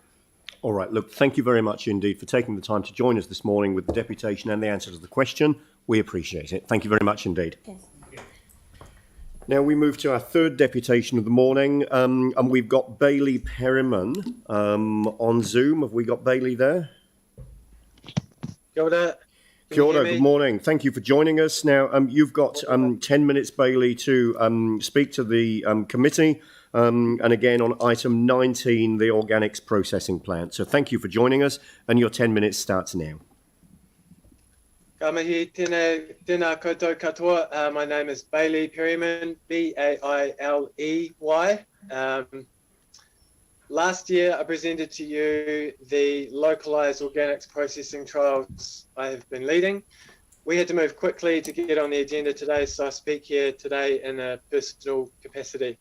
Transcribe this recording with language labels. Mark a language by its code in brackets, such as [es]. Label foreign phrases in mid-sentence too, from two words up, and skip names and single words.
[en] All right, look, thank you very much indeed for taking the time to join us this morning with the deputation and the answer to the question. We appreciate it. Thank you very much indeed. Yes. Now we move to our third deputation of the morning, and we've got Bailey Perryman on Zoom. Have we got Bailey there? [mi] Kia ora. Kia ora, [en] good morning. Thank you for joining us. Now, you've got 10 minutes, Bailey, to speak to the committee, and again on item 19, the organics processing plant. So thank you for joining us, and your 10 minutes starts now. [mi] Ka mihi tēnā koutou katoa. [en] My name is Bailey Perryman, Bailey. Last year, I presented to you the localised organics processing trials I have been leading. We had to move quickly to get on the agenda today, so I speak here today in a personal capacity.